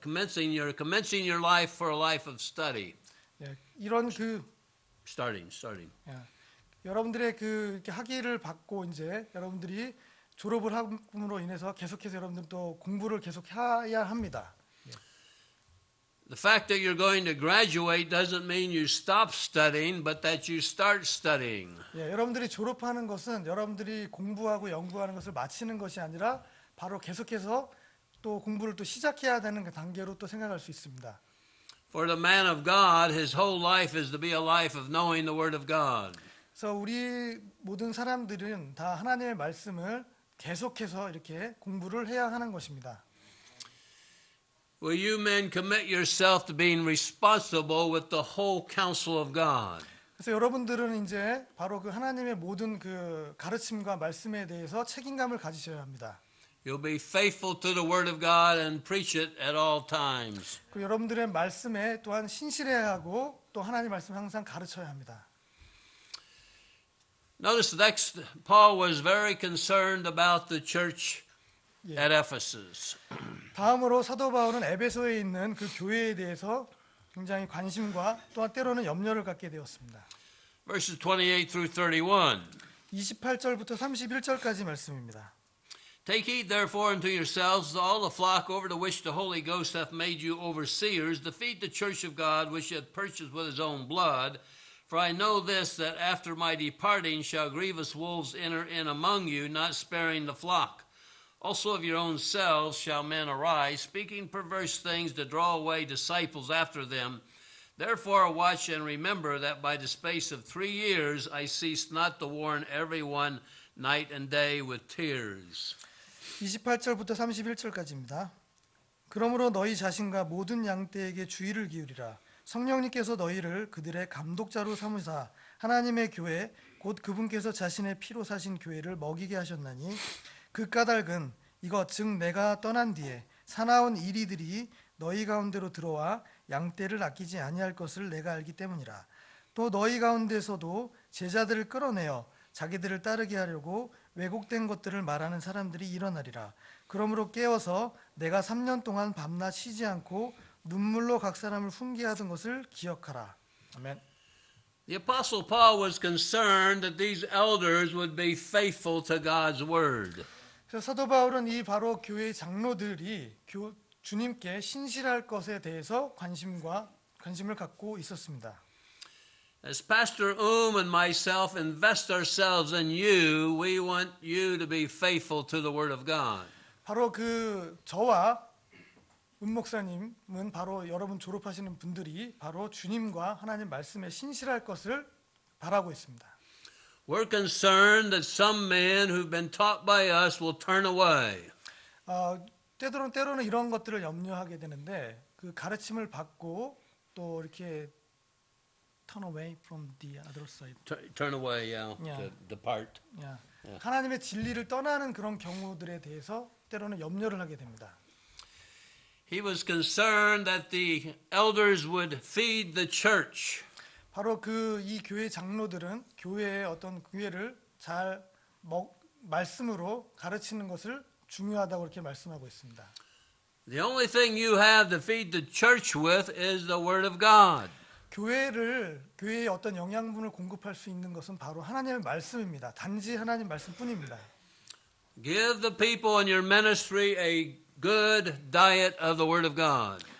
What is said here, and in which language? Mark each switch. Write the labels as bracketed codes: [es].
[en] Commencing your life for a life of study. [ko] 예, 이런 그 [en] Starting. [ko] 예, 여러분들의 그 이렇게 학위를 받고 이제 여러분들이 졸업을 함으로 인해서 계속해서 여러분들 또 공부를 계속해야 합니다. [en] The fact that you're going to graduate doesn't mean you stop studying, but that you start studying. [ko] 예, 여러분들이 졸업하는 것은 여러분들이 공부하고 연구하는 것을 마치는 것이 아니라 바로 계속해서 또 공부를 또 시작해야 되는 그 단계로 또 생각할 수 있습니다. [en] For the man of God, his whole life is to be a life of knowing the Word of God. [ko] 그래서 우리 모든 사람들은 다 하나님의 말씀을 계속해서 이렇게 공부를 해야 하는 것입니다. [en] Will you men commit yourself to being responsible with the whole counsel of God? [ko] 그래서 여러분들은 이제 바로 그 하나님의 모든 그 가르침과 말씀에 대해서 책임감을 가지셔야 합니다. [en] You'll be faithful to the Word of God and preach it at all times. [ko] 그리고 여러분들의 말씀에 또한 신실해야 하고 또 하나님의 말씀을 항상 가르쳐야 합니다. [en] Notice next, Paul was very concerned about the church [ko] 예. [en] at Ephesus. [ko] 다음으로 사도 바울은 에베소에 있는 그 교회에 대해서 굉장히 관심과 또한 때로는 염려를 갖게 되었습니다. [en] Verses 28 through 31. [ko] 28절부터 31절까지 말씀입니다. [en] Take heed therefore unto yourselves all the flock over to which the Holy Ghost hath made you overseers, to feed the church of God which he hath purchased with his own blood. For I know this, that after my departing shall grievous wolves enter in among you, not sparing the flock. Also of your own selves shall men arise, speaking perverse things to draw away disciples after them. Therefore watch and remember that by the space of 3 years I ceased not to warn everyone night and day with tears. [ko] 28절부터 31절까지입니다. 그러므로 너희 자신과 모든 양떼에게 주의를 기울이라. 성령님께서 너희를 그들의 감독자로 삼으사 하나님의 교회 곧 그분께서 자신의 피로 사신 교회를 먹이게 하셨나니 그 까닭은 이것 즉 내가 떠난 뒤에 사나운 이리들이 너희 가운데로 들어와 양떼를 아끼지 아니할 것을 내가 알기 때문이라. 또 너희 가운데서도 제자들을 끌어내어 자기들을 따르게 하려고 왜곡된 것들을 말하는 사람들이 일어나리라. 그러므로 깨어서 내가 3년 동안 밤낮 쉬지 않고 눈물로 각 사람을 훈계하던 것을 기억하라. 아멘. [en] The Apostle Paul was concerned that these elders would be faithful to God's word. [ko] 그래서 사도 바울은 이 바로 교회의 장로들이 주님께 신실할 것에 대해서 관심을 갖고 있었습니다. [en] As Pastor and myself invest ourselves in you, we want you to be faithful to the Word of God. [ko] 바로 저와 목사님은 바로 여러분 졸업하시는 분들이 바로 주님과 하나님 말씀에 신실할 것을 바라고 있습니다. [en] We're concerned that some men who've been taught by us will turn away. [ko] 때로는 이런 것들을 염려하게 되는데 그 가르침을 받고 또 이렇게 [en] turn away from the other side. Turn away, to depart. [ko] 하나님의 진리를 떠나는 그런 경우들에 대해서 때로는 염려를 하게 됩니다. [en] He was concerned that the elders would feed the church. [ko] 바로 이 교회 장로들은 교회의 어떤 교회를 잘 말씀으로 가르치는 것을 중요하다고 이렇게 말씀하고 있습니다. [en] The only thing you have to feed the church with is the Word of God. [ko] 교회의 어떤 영양분을 공급할 수 있는 것은 바로 하나님의 말씀입니다. 단지 하나님 말씀뿐입니다. [en] Give the people in your ministry a good diet of the Word of God.